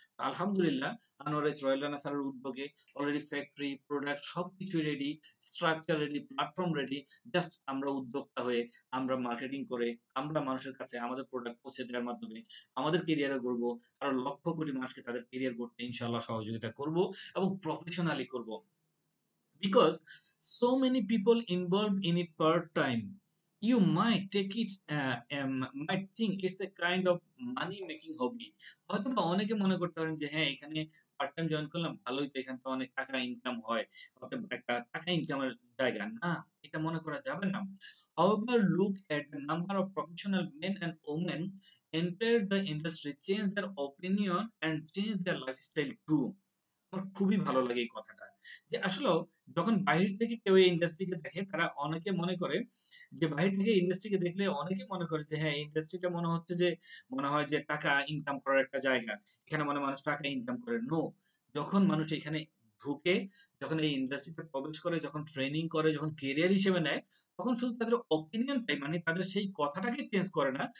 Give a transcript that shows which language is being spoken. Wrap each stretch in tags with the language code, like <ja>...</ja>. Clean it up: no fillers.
<bn>তো আলহামদুলিল্লাহ, আনোয়ার রয়েল রানা স্যারের উদ্যোগে অলরেডি ফ্যাক্টরি, প্রোডাক্ট সবকিছু ready, structure ready, platform ready. Just আমরা উদ্যোক্তা হয়ে, আমরা মার্কেটিং করে, আমরা মানুষের কাছে আমাদের প্রোডাক্ট পৌঁছে দেওয়ার মাধ্যমে আমাদের কেরিয়ারে গড়বো। আরো লক্ষ কোটি মানুষকে তাদের কেরিয়ার গড়তে ইনশাআল্লাহ সহযোগিতা করব এবং প্রফেশনালি করব।</bn> <en>Because so many people involved in it part time, you might take it might think it's a kind of money making hobby।</en> <bn>হয়তো বা অনেকে মনে করতে পারেন যে হ্যাঁ, এখানে পার্ট টাইম জয়েন করলাম, ভালোই তো, এখান তো অনেক টাকা ইনকাম হয়, অতএব একটা টাকা ইনকামের জায়গা না, এটা মনে করা যাবে না।</bn> <en>However, look at the number of professional men and women enter the industry, change their opinion and change their lifestyle too।</en> <bn>আমার খুবই ভালো লাগে এই কথাটা। যে আসলেও যখন বাহির থেকে কেউ এই ইন্ডাস্ট্রিকে দেখে, তারা অনেকে মনে করে যে, বাহির থেকে ইন্ডাস্ট্রিকে দেখলে অনেকে মনে করে যে হ্যাঁ, এই ইন্ডাস্ট্রিটা মনে হচ্ছে যে, মনে হয় যে টাকা ইনকাম করার একটা জায়গা। এখানে মানুষ টাকা ইনকাম করে। নো! যখন মানুষ এখানে ঢুকে, যখন এই ইন্ডাস্ট্রিতে প্রবেশ করে, যখন ট্রেনিং করে, যখন ক্যারিয়ার হিসেবে নেয়, তখন শুধু তাদের অপিনিয়নটাই, মানে তাদের সেই কথাটাকে চেঞ্জ করে না।</bn>